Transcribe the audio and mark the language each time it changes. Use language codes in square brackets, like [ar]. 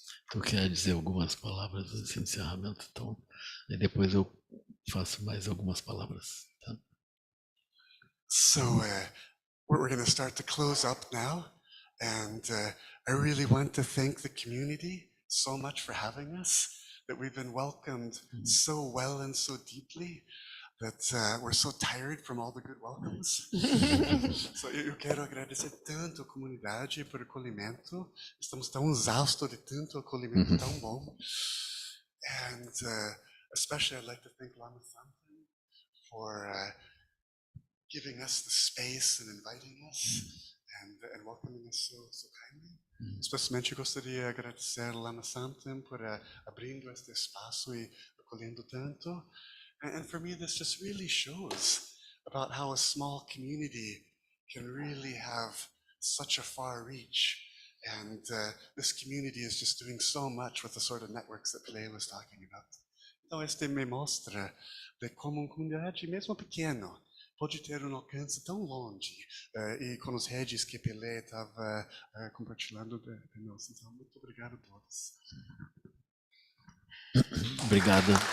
[pt] Tu quer dizer algumas palavras de encerramento? Então, e depois eu faço mais algumas palavras. Tá? [en] So we're going to start to close up now, and I really want to thank the community so much for having us, that we've been welcomed so well and so deeply, that we're so tired from all the good welcomes. [pt] So eu quero agradecer tanto a comunidade por acolhimento. Estamos tão exaustos de tanto acolhimento tão bom. [en] And especially I'd like to thank Lama Samten for giving us the space and inviting us and welcoming us so kindly. [pt] Especialmente eu gostaria de agradecer Lama Samten por abrindo este espaço e acolhendo tanto. [en] And for me, this just really shows about how a small community can really have such a far reach. And this community is just doing so much with the sort of networks that Pele was talking about. [pt] Então, este me mostra de como comunidade, mesmo pequeno, pode ter alcance tão longe. E com os redes que Pele estava compartilhando de nós. Então, muito obrigado a todos. Obrigado.